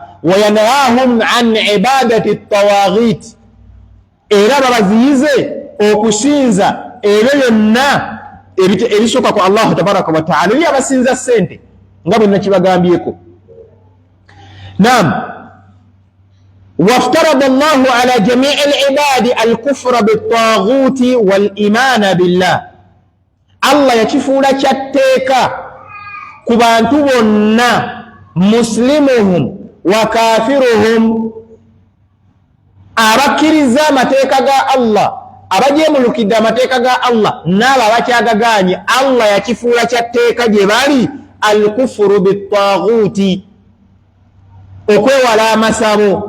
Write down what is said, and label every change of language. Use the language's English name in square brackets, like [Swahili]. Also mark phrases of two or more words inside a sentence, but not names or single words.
[Arabic] وينهاهم عن عبادة الطواغيت, [Ganda] era babaziyize okusinza ebyo byonna ebisooka ku [Arabic] الله تبارك وتعالى, [Ganda] bye abasinza ssente nga bwe nakibagambyeko. [Arabic] نعم، وافترض الله على جميع العباد الكفر بالطاغوت والإيمان [Ganda] billah, Allah yakifuula kyatteeka ku bantu bonna, [Arabic] مسلمهم وكافرهم, [Ganda] abakkiriza amateeka ga Allah, abajeemulukidde amateeka ga Allah n'abo abakyagagaanye, Allah yakifuula kyatteeka gye bali [Arabic] الكفر بالطاغوت, [Ganda] okwewala amasabo.